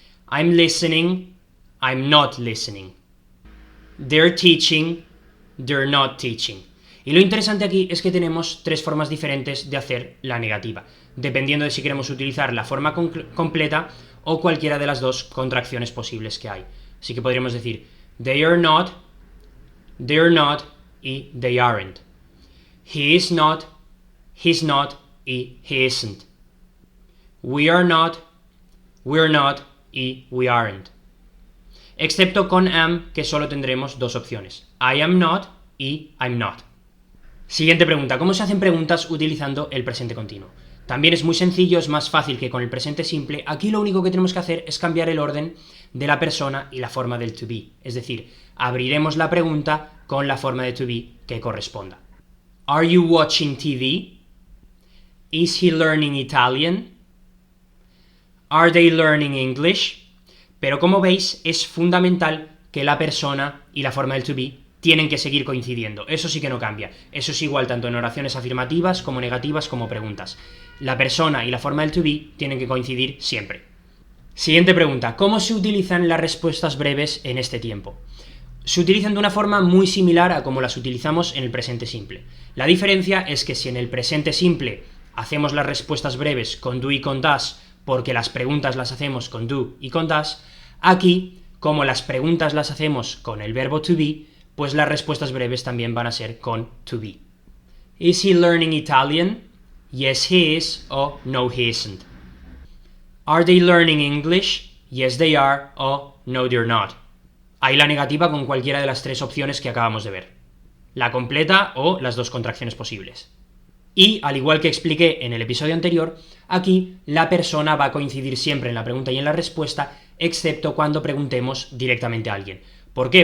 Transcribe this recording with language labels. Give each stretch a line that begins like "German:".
English: I'm listening, I'm not listening. They're teaching, they're not teaching.
Spanish: Y lo interesante aquí es que tenemos tres formas diferentes de hacer la negativa, dependiendo de si queremos utilizar la forma completa o cualquiera de las dos contracciones posibles que hay. Así que podríamos decir
English: they are not, they're not y they aren't. He is not, he's not y he isn't. We are not, we're not y we aren't.
Spanish: Excepto con am, que solo tendremos dos opciones,
English: I am not
Spanish: y
English: I'm not.
Spanish: Siguiente pregunta, ¿cómo se hacen preguntas utilizando el presente continuo? También es muy sencillo, es más fácil que con el presente simple. Aquí lo único que tenemos que hacer es cambiar el orden de la persona y la forma del to be. Es decir, abriremos la pregunta con la forma de to be que corresponda.
English: Are you watching TV? Is he learning Italian? Are they learning English?
Spanish: Pero como veis, es fundamental que la persona y la forma del to be tienen que seguir coincidiendo. Eso sí que no cambia. Eso es igual tanto en oraciones afirmativas como negativas como preguntas. La persona y la forma del to be tienen que coincidir siempre. Siguiente pregunta. ¿Cómo se utilizan las respuestas breves en este tiempo? Se utilizan de una forma muy similar a como las utilizamos en el presente simple. La diferencia es que si en el presente simple hacemos las respuestas breves con do y con does, porque las preguntas las hacemos con do y con does, aquí, como las preguntas las hacemos con el verbo to be, pues las respuestas breves también van a ser con to be.
English: Is he learning Italian? Yes, he is, o no, he isn't. Are they learning English? Yes, they are, o no, they're not.
Spanish: Hay la negativa con cualquiera de las tres opciones que acabamos de ver. La completa o las dos contracciones posibles. Y, al igual que expliqué en el episodio anterior, aquí la persona va a coincidir siempre en la pregunta y en la respuesta, excepto cuando preguntemos directamente a alguien. ¿Por qué?